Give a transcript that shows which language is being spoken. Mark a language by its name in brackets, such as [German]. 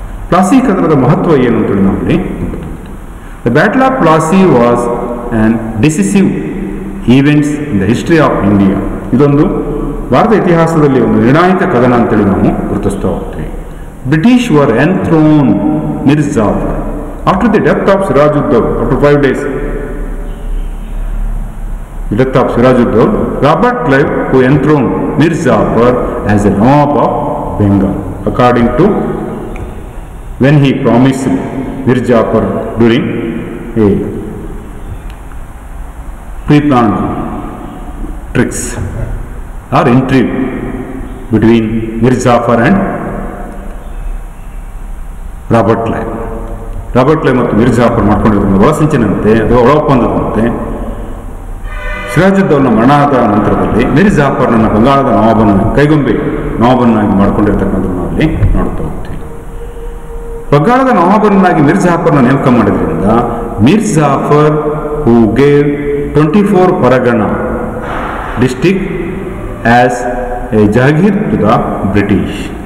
[Kannada] ಪ್ಲಾಸಿ ಕದನದ ಮಹತ್ವ ಏನು ಅಂತೇಳಿ ನಾವು ಇಲ್ಲಿ ನೋಡ್ತಾ ಹೋಗ್ತೇವೆ. [English] The battle of Plassey was an decisive events in the history of India. [Kannada] ಇದೊಂದು ಭಾರತ ಇತಿಹಾಸದಲ್ಲಿ ಒಂದು ನಿರ್ಣಾಯಕ ಕದನ ಅಂತೇಳಿ ನಾವು ಗುರುತಿಸ್ತಾ ಹೋಗ್ತೀವಿ. [English] British were enthrone Mir Jafar after the death of Sirajuddaula. After 5 days the death of Sirajuddin, Robert Clive who enthroned Mir Jafar as a Nawab of Bengal, according to when he promised Mir Jafar during a pre-planned tricks or intrigue between Mir Jafar and Robert Clive. [Kannada] Robert Clive ಮತ್ತು ಮಿರ್ ಜಾಫರ್ ಮಾಡ್ಕೊಂಡಿರೋದು ಒಳಸಂಚಿನಂತೆ ಅಥವಾ ಒಳ ಒಪ್ಪಂದದಂತೆ ಸಿರಾಜುದ್ದೌಲ್ನ ಮರಣದ ನಂತರದಲ್ಲಿ ಮಿರ್ ಜಾಫರ್ನ ಬಂಗಾಳದ ಕೈಗೊಂಬೆ ನವಾಬನ್ನಾಗಿ ಮಾಡಿಕೊಂಡಿರ್ತಕ್ಕಂಥದ್ದು ನಾವು ಅಲ್ಲಿ ನೋಡ್ತಾ ಹೋಗ್ತೀವಿ. ಬಂಗಾಳದ ನವಾಬನ್ನಾಗಿ ಮಿರ್ ಜಾಫರ್ನ ನೇಮಕ ಮಾಡಿದ್ರಿಂದ [English] Mir Jafar who gave 24 Pargana district as a jagir to the British.